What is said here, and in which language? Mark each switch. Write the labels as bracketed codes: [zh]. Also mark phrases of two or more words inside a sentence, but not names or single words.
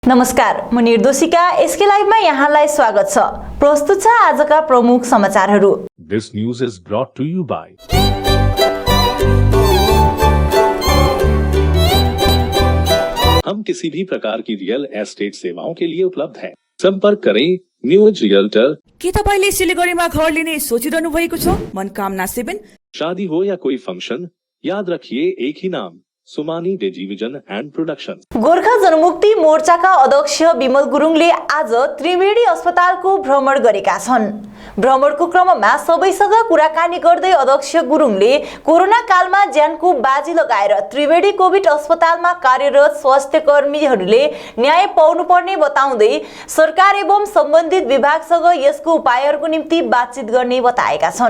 [ne] नमस्कार, म निर्दोषिका एसके लाइभमा यहाँलाई स्वागत छ। प्रस्तुत छ आजका प्रमुख समाचारहरू। [en] This news is brought to you by [hi] हम किसी भी प्रकार की रियल एस्टेट सेवाओं के लिए उपलब्ध हैं। संपर्क करें न्यूज रियल्टर। [ne] के तपाईले सिलिगुडीमा घर लिने सोचिरहनु भएको छ? मनकामना 7। [hi] शादी हो या कोई फंक्शन, याद रखिए एक ही नाम, सुमानी टेलिभिजन एंड प्रोडक्शन। [ne] गोर्खा जनमुक्ति मोर्चाका अध्यक्ष विमल गुरुङले आज त्रिवेणी अस्पतालको भ्रमण गरेका छन्। भ्रमणको क्रममा सबैसँग कुराकानी गर्दै अध्यक्ष गुरुङले कोरोना कालमा ज्यानको बाजी लगाएर त्रिवेणी कोभिड अस्पतालमा कार्यरत स्वास्थ्य कर्मीहरूले न्याय पाउनुपर्ने बताउँदै सरकार एवं सम्बन्धित विभागसँग यसको उपायहरूको निम्ति बातचित गर्ने बताएका छन्।